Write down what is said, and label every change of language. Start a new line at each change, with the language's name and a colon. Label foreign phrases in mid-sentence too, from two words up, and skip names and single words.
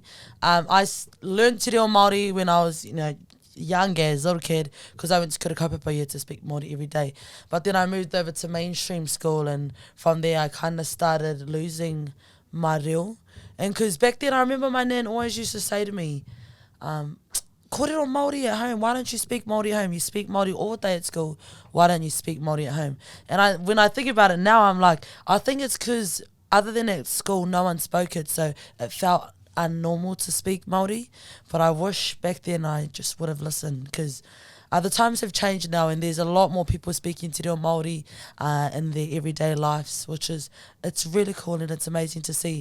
English: I learned Te Reo Māori when I was, young as little kid, because I went to Kura Kaupapa to speak Māori every day. But then I moved over to mainstream school, and from there I kind of started losing my reo. And because back then I remember my nan always used to say to me,
Māori: kōrero Māori
English: at home, why don't you speak Māori at home? You speak Māori all day at school, why don't you speak Māori at home? And when I think about it now, I'm like, I think it's because other than at school, no one spoke it, so it felt unnormal to speak Māori, but I wish back then I just would have listened, because the times have changed now, and there's a lot more people speaking Te Reo Māori in their everyday lives, it's really cool and it's amazing to see.